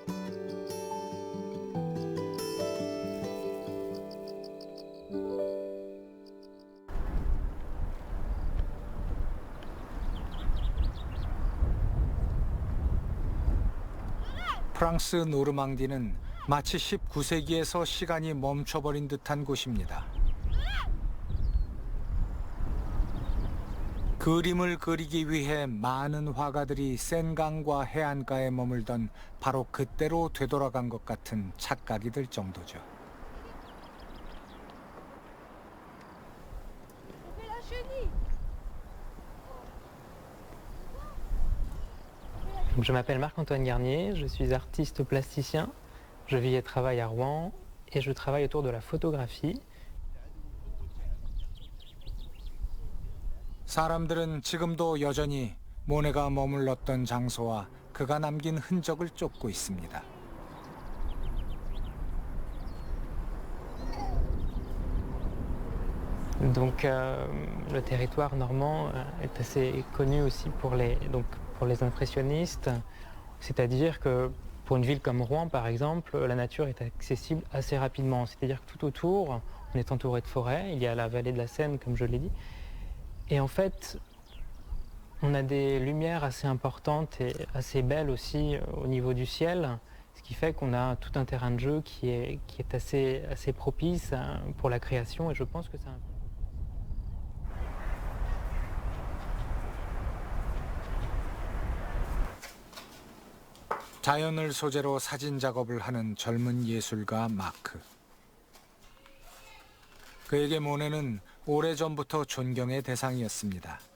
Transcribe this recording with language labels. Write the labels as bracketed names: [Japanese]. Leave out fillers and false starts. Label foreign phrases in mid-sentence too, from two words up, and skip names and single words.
[Korean] 프랑스 노르망디는 마치 19세기에서 시간이 멈춰버린 듯한 곳입니다. 그림을 그리기 위해 많은 화가들이 센강과 해안가에 머물던 바로 그때로 되돌아간 것 같은 착각이 들 정도죠. [French] Je m'appelle Marc-Antoine Garnier, je suis artiste plasticien, je vis et travaille à Rouen et je travaille autour de la photographie. [Korean] 사람들은 지금도 여전히 모네가 머물렀던 장소와 그가 남긴 흔적을 쫓고 있습니다. [French] Donc le territoire normand est assez connu aussi pour les impressionnistes, c'est-à-dire que pour une ville comme Rouen par exemple, la nature est accessible assez rapidement, c'est-à-dire que tout autour, on est entouré de forêts, il y a la vallée de la Seine comme je l'ai dit, et en fait on a des lumières assez importantes et assez belles aussi au niveau du ciel, ce qui fait qu'on a tout un terrain de jeu qui est assez propice pour la création et je pense que c'est un... [Korean] 자연을 소재로 사진 작업을 하는 젊은 예술가 마크. 그에게 모네는 오래전부터 존경의 대상이었습니다.